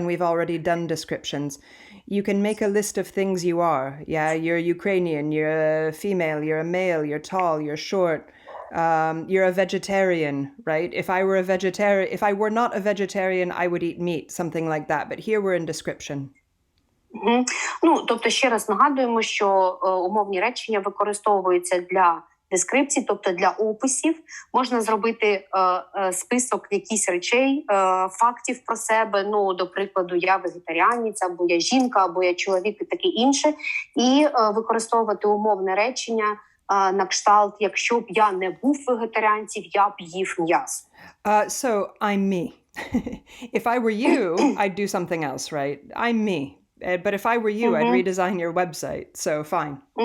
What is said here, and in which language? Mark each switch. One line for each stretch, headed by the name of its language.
English: And we've already done descriptions. You can make a list of things you are. Yeah, you're Ukrainian, you're a female, you're a male, you're tall, you're short, you're a vegetarian, right? If I were not a vegetarian, I would eat meat, something like that. But here we're in description.
Ukrainian: Ну, тобто ще раз нагадуємо, що умовні речення використовуються для дескрипцій, тобто для описів. Можна зробити список якихось речей, фактів про себе, ну, до прикладу, я вегетаріанець, або я жінка, або я чоловік і таке інше, і використовувати умовне речення на кшталт, якщо б я не був вегетаріанцем, я б їв м'ясо.
English: So, I'm me. If I were you, I'd do something else, right? I'm me. But if I were you, I'd redesign your website, so fine.